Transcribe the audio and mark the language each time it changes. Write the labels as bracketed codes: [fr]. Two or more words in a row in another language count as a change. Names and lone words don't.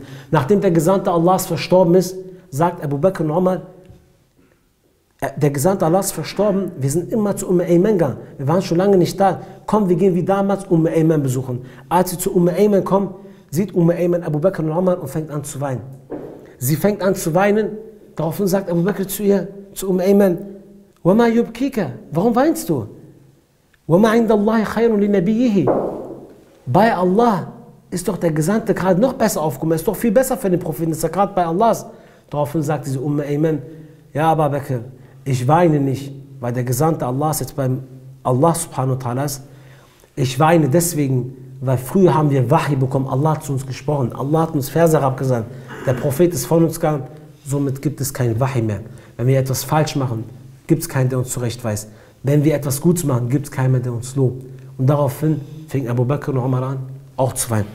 [de] Nachdem der Gesandte Allahs verstorben ist, sagt Abu Bakr und Umar, der Gesandte Allahs ist verstorben, wir sind immer zu Ayman gegangen. Wir waren schon lange nicht da. Komm, wir gehen wie damals Ayman besuchen. Als sie zu Ayman kommen, sieht Ayman Abu Bakr und Umar und fängt an zu weinen. Sie fängt an zu weinen, daraufhin sagt Abu Bakr zu ihr, zu Ayman, [ar] وَمَا يُبْكِيكَ, [de] warum weinst du? [ar] وَمَا عِنْدَ اللَّهِ خَيْرٌ لِنَبِيِّهِ, [de] bei Allah ist doch der Gesandte gerade noch besser aufgekommen, ist doch viel besser für den Propheten, ist er gerade bei Allahs. Daraufhin sagt diese Ayman, ja Abu Bakr, ich weine nicht, weil der Gesandte Allahs jetzt beim Allah [ar] سبحانه وتعالى [de] ist. Ich weine deswegen, weil früher haben wir Wahi bekommen, Allah hat zu uns gesprochen, Allah hat uns Verse abgesandt, der Prophet ist von uns gegangen, somit gibt es kein Wahi mehr. Wenn wir etwas falsch machen, gibt es keinen, der uns zurechtweist. Wenn wir etwas Gutes machen, gibt es keinen mehr, der uns lobt. Und daraufhin fing Abu Bakr und Umar an, auch zu weinen.